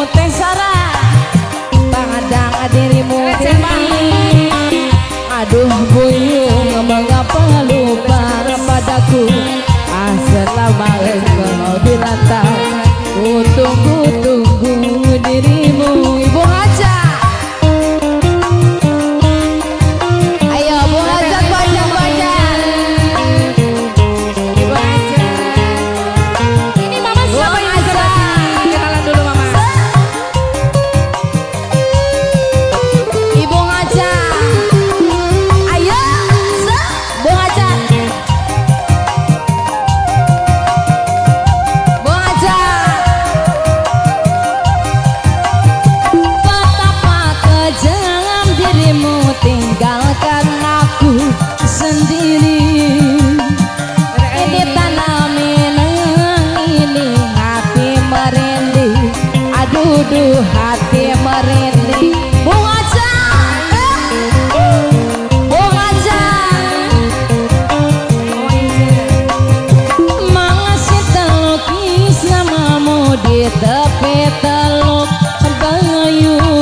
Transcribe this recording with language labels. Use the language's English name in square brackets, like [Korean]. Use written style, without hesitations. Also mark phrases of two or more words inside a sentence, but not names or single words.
[Indonesian] Teh Sarah, pada dirimu. Aduh buyung, mengapa lupa padaku? Selama engkau dirantau, ku tunggu dirimu. Ibu Haja, ayo Bu Haja, Bu Haja, Bu Haja. Ibu Haja. Ini mama Bu siapa ini? Haja. Kenalan dulu mama. Ibu Haja, ayo Bu Haja. Bu Haja, betapa kejam dirimu tinggalkan aku sendiri. Ini tanah Minang, ini hati merinding. Aduh hati merinding. Bu Haja, Bu Haja, masih terlukis namamu di tepi teluk Bayu.